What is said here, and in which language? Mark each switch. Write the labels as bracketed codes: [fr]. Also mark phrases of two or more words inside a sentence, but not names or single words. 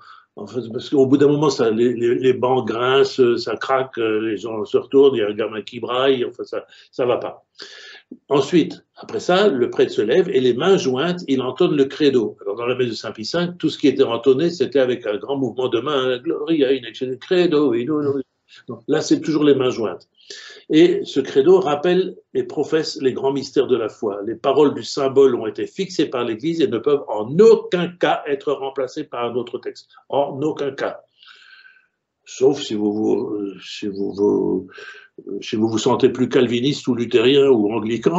[fr] Parce qu'au bout d'un moment, les bancs grincent, ça craque, les gens se retournent, il y a un gamin qui braille, enfin ça va pas. Ensuite, après ça, le prêtre se lève et les mains jointes, il entonne le credo. Alors dans la messe de Saint-Pie V, tout ce qui était entonné, c'était avec un grand mouvement de main, [la] Gloria in excelsis credo. [fr] Donc, là, c'est toujours les mains jointes. Et ce credo rappelle et professe les grands mystères de la foi. Les paroles du symbole ont été fixées par l'Église et ne peuvent en aucun cas être remplacées par un autre texte. En aucun cas. Sauf si vous vous sentez plus calviniste ou luthérien ou anglican.